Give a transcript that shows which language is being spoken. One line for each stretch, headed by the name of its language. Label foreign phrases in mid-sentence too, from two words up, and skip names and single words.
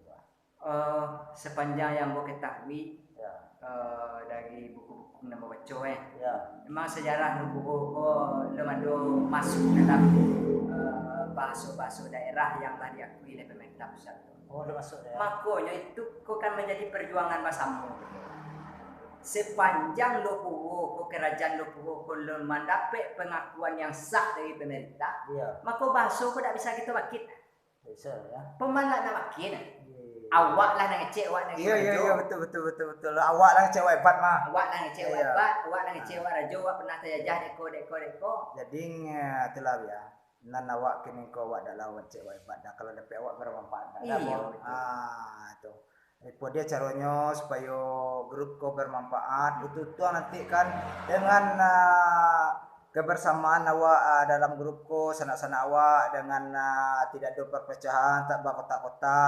Indonesian: Sepanjang yang mau ketahui dari buku-buku nama baca memang sejarah Nupuho lemado masuk dalam bahasa-bahasa daerah yang telah diakui oleh pemerintah pusat. Udah masuk ya. Makanya itu kan menjadi perjuangan basamu. Sepanjang Lopuho, kerajaan Lopuho belum mendapat pengakuan yang sah dari pemerintah, maka bahasa kau tak bisa kita wakil. Bisa ya.
Minangkabau: Pemalat nak wakil. Awak lah nak ngecek, awak nak ngecek. Iya betul. Awak lah ngecek hebat mah. Awak lah ngecek hebat, awak lah ngecek raja, awak pernah terjajah deko. Jadi itulah ya. Nan awak kini kau awak dah lawan ngecek hebat. Dah kalau dapat awak bermanfaat.
Indonesian: Iya. Itu. Itu dia caranya supaya grup kau bermanfaat. Itu tuh nanti kan dengan kebersamaan awak dalam grup kau sanak-sanak awak dengan tidak ada perpecahan, tak berkotak-kotak.